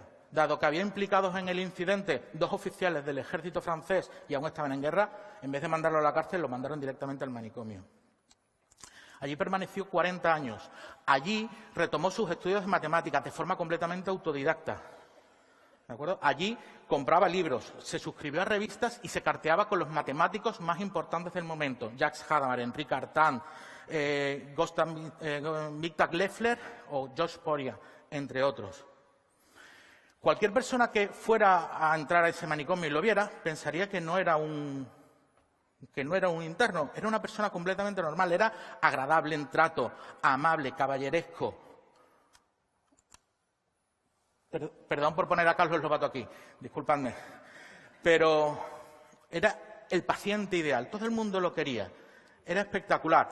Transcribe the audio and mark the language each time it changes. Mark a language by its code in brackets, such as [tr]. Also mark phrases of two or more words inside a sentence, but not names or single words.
[es] Dado que había implicados en el incidente 2 oficiales del ejército francés y aún estaban en guerra, en vez de mandarlo a la cárcel, lo mandaron directamente al manicomio. Allí permaneció 40 años. Allí retomó sus estudios de matemáticas de forma completamente autodidacta. ¿De acuerdo? Allí compraba libros, se suscribió a revistas y se carteaba con los matemáticos más importantes del momento. Jacques Hadamard, Henri Cartan, Gustav Mittag-Leffler o Georges Poria, entre otros. Cualquier persona que fuera a entrar a ese manicomio y lo viera, pensaría que no era un interno, era una persona completamente normal, era agradable en trato, amable, caballeresco. Perdón por poner a Carlos Lobato aquí, disculpadme, pero era el paciente ideal, todo el mundo lo quería, era espectacular.